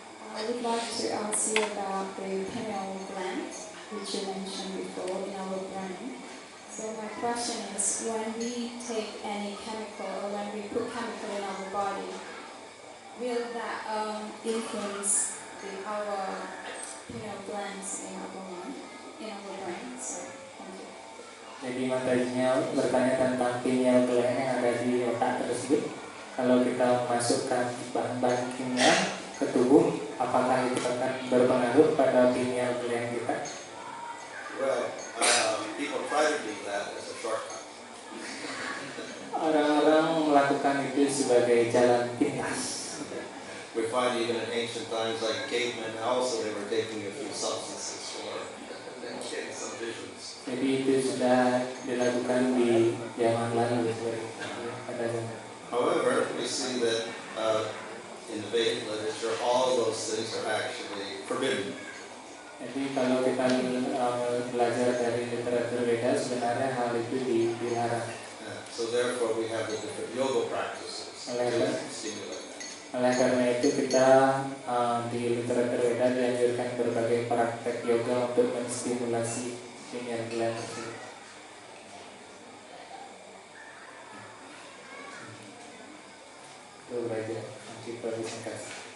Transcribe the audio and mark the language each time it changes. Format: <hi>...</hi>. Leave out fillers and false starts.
<en>I would like to ask you about the pineal gland, which you mentioned before in our brain. So my question is, when we take any chemical or when we put chemical in our body, will that influence our pineal glands in our brain? So, thank you.</en> <id>Jadi Matajinya bertanya tentang pineal gland yang ada di otak tersebut. Kalau kita masukkan bahan-bahan kimia ke tubuh, apakah itu akan berpengaruh pada pineal gland kita?</id> <en>Well, people try to do that as a shortcut.</en> <id>Orang-orang melakukan itu sebagai jalan pintas.</id> <en>We find even in ancient times, like cavemen, also they were taking a few substances for getting some visions.</en> <id>Jadi itu sudah dilakukan di zaman lalu pada zaman.</id> <en>However, we see that in the Vedic literature, all those things are actually forbidden.</en> <id>Jadi kalau kita belajar dari literatur Veda, sebenarnya hal itu dilarang.</id> <en>So therefore, we have the different yoga practices to stimulate that.</en> <id>Oleh karena itu kita di literatur Veda dianjurkan berbagai praktek yoga untuk menstimulasi pineal gland tersebut. Itu belajar nanti presentasi.</id>